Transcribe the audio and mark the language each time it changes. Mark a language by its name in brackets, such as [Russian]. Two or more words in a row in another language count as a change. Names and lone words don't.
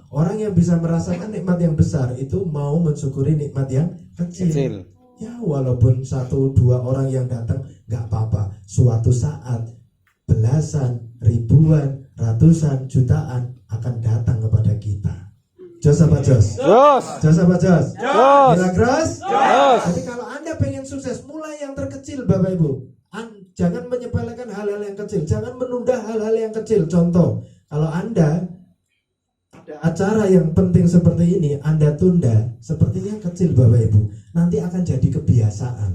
[Indonesian] Orang yang bisa merasakan nikmat yang besar itu mau mensyukuri nikmat yang kecil. Ya walaupun 1-2 orang yang datang gak apa-apa. Suatu saat belasan, ribuan, ratusan, jutaan akan datang kepada kita. Jos apa jos? Jos. Jos apa jos? Jos. Milagros? Jos. Jadi kalau Anda pengen sukses, mulai yang terkecil Bapak Ibu. Jangan menyepelekan hal-hal yang kecil. Jangan menunda hal-hal yang kecil. Contoh, kalau Anda ada acara yang penting seperti ini, Anda tunda, sepertinya kecil Bapak Ibu, nanti akan jadi kebiasaan.